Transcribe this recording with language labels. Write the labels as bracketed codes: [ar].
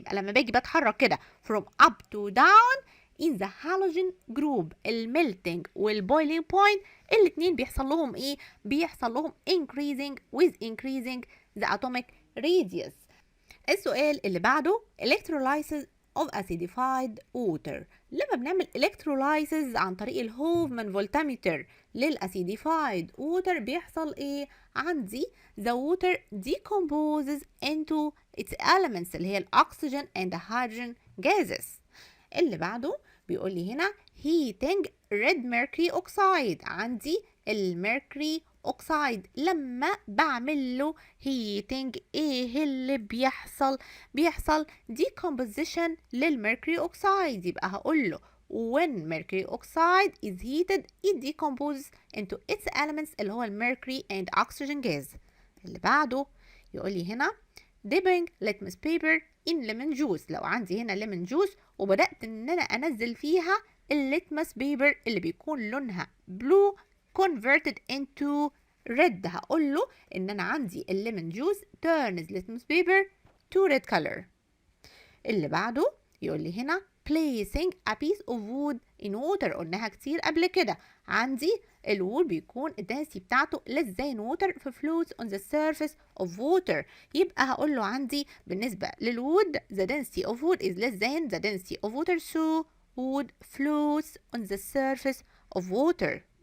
[ar] يبقى لما باجي بتحرك كده [en] from up to down in the halogen group melting boiling point [ar] الاتنين بيحصل لهم ايه؟ بيحصل لهم [en] increasing with increasing the atomic radius. [ar] السؤال اللي بعده [en] electrolysis of acidified water. [ar] لما بنعمل electrolysis عن طريق الهوفمان فولتامتر للacidified water بيحصل ايه؟ عندي [en] the water decomposes into its elements [ar] اللي هي الاكسجين [en] and the hydrogen gases. [ar] اللي بعده بيقول لي هنا [en] heating red mercury oxide. [ar] عندي الميركوري اوكسايد لما بعمل له heating ايه اللي بيحصل decomposition للميركوري اوكسايد. يبقى هقول له [en] when mercury oxide is heated it decomposes into its elements [ar] اللي هو الميركوري [en] and oxygen gas. [ar] اللي بعده يقول لي هنا [en] dipping litmus paper in lemon juice. [ar] لو عندي هنا [en] lemon juice [ar] وبدأت ان انا انزل فيها الليتمس بيبر اللي بيكون لونها blue [en] converted into red [ar] هقول له ان انا عندي الليمون جوز [en] turns litmus paper to red color. [ar] اللي بعده يقول لي هنا [en] placing a piece of wood in water. [ar] قلناها كتير قبل كده. عندي الوود بيكون الدنسيتي بتاعته [en] less than water [ar] في [en] floats on the surface of water. [ar] يبقى هقول له عندي بالنسبة للوود [en] the density of wood is less than the density of water so wood floats on the surface of water.